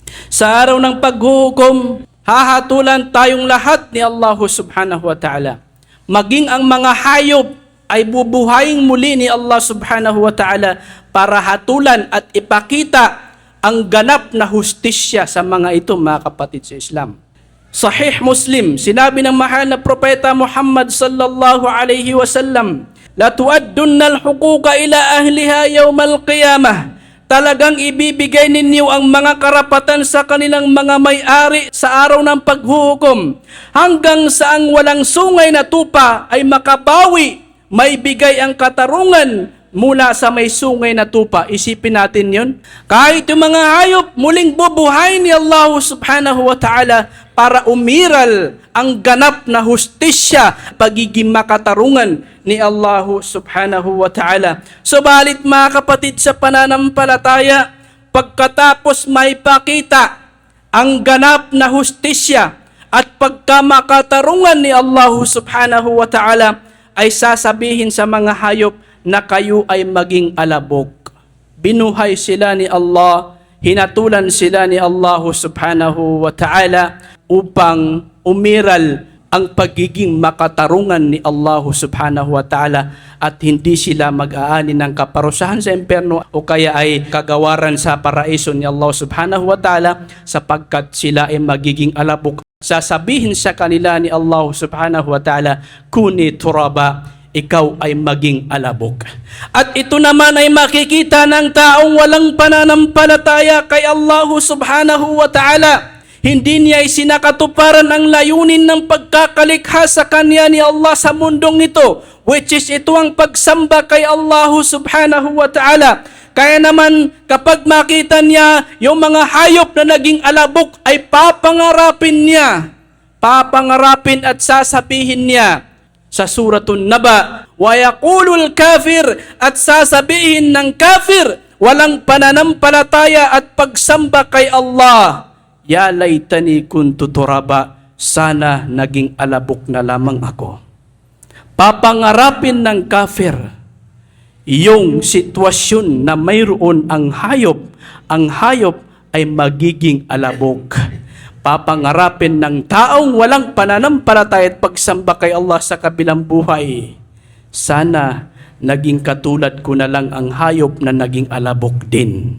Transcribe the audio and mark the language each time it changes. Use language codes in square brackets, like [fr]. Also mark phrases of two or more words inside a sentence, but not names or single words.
[tl] Sa araw ng paghuhukom, hahatulan tayong lahat ni Allah [ar] سبحانه وتعالى. [tl] Maging ang mga hayop ay bubuhayin muli ni Allah [ar] سبحانه وتعالى [tl] para hatulan at ipakita ang ganap na hustisya sa mga ito, mga kapatid sa Islam. [ar] Sahih Muslim, [tl] sinabi ng mahal na propeta Muhammad [ar] صلى الله عليه وسلم، لتؤدن الحقوق إلى أهلها يوم القيامة. [tl] Talagang ibibigay ninyo ang mga karapatan sa kanilang mga may-ari sa araw ng paghuhukom, hanggang sa ang walang sungay na tupa ay makabawi, may bigay ang katarungan mula sa may sungay na tupa. Isipin natin yun. Kahit yung mga hayop, muling bubuhayin ni Allah [ar] سبحانه وتعالى [tl] para umiral ang ganap na hustisya, pagiging makatarungan ni Allah [ar] سبحانه وتعالى. [tl] Subalit mga kapatid sa pananampalataya, pagkatapos may pakita ang ganap na hustisya at pagkamakatarungan ni Allah [ar] سبحانه وتعالى, [tl] ay sasabihin sa mga hayop na kayo ay maging alabok. Binuhay sila ni Allah, hinatulan sila ni Allah [ar] سبحانه وتعالى [tl] upang umiral ang pagiging makatarungan ni Allah [ar] سبحانه وتعالى [tl] at hindi sila mag-aani ng kaparusahan sa impyerno o kaya ay kagawaran sa paraiso ni Allah [ar] سبحانه وتعالى, [tl] sapagkat sila ay magiging alabok. Sasabihin sa kanila ni Allah [ar] سبحانه وتعالى، كوني ترابا, [tl] ikaw ay maging alabok. At ito naman ay makikita ng taong walang pananampalataya kay Allah [ar] سبحانه وتعالى. [tl] Hindi niya isinakatuparan ang layunin ng pagkakalikha sa kanya ni Allah sa mundong ito, [en] which is [tl] ito ang pagsamba kay Allah [ar] سبحانه وتعالى. [tl] Kaya naman kapag makita niya yung mga hayop na naging alabok, ay papangarapin niya. Papangarapin at sasabihin niya sa Suratun Naba, [ar] ويقول الكافر, [tl] at sasabihin ng kafir, walang pananampalataya at pagsamba kay Allah, [ar] يا ليتني كنت ترابا, [tl] sana naging alabok na lamang ako. Papangarapin ng kafir yung sitwasyon na mayroon ang hayop ay magiging alabok. Papangarapin ng taong walang pananampalataya at pagsamba kay Allah sa kabilang buhay, sana naging katulad ko na lang ang hayop na naging alabok din.